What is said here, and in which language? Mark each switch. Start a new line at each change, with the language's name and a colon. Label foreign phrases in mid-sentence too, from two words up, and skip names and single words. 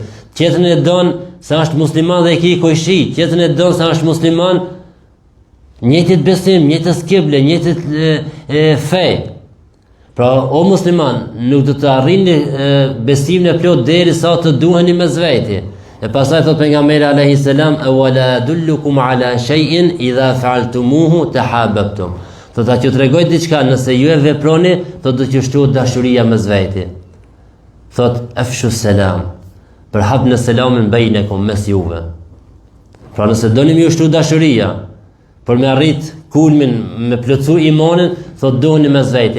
Albanian: Tjetrin e don se është musliman dhe e ki kojshi, tjetrin e don se është musliman njëjtit besim, njëjtës kible, njëjtit fej. Pra, o musliman, nuk do të arrini besimin e plot derisa të duheni mes veti. E pastaj thot pejgamberi
Arabic: عليه السلام, "ألا أدلكم على شيء إذا فعلتموه تحاببتم."
Albanian: Do ta që tregoj diçka, nëse ju e veproni, do të qështohet dashuria mes veti. Thot
Arabic: أفشوا السلام,
Albanian: përhapni selamin bejnekum mes juve. Pra nëse doni më ushtu dashuria, për me arrit kulmin, me plotsu imanin, thot doheni mes veti.